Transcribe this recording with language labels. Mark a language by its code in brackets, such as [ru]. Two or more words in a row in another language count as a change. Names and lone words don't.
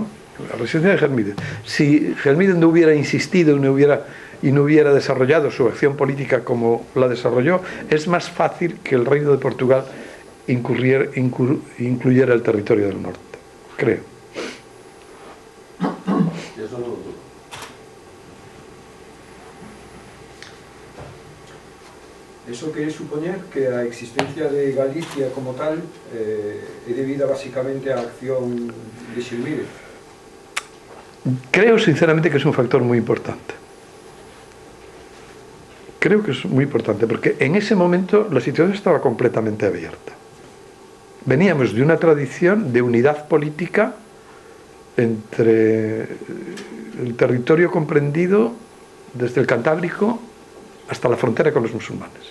[es] La resistencia de Gelmírez. Si Gelmírez no hubiera insistido y no hubiera desarrollado su acción política como la desarrolló, es más fácil que el reino de Portugal incluyera el territorio del norte, creo. Eso no lo dudo. [gl] Eso quiere supoñer que a existencia de Galicia como tal é debida basicamente á acción de Xilmírez. [es] Creo sinceramente que es un factor muy importante. Creo que es muy importante porque en ese momento la situación estaba completamente abierta. Veníamos de una tradición de unidad política entre el territorio comprendido desde el Cantábrico hasta la frontera con los musulmanes.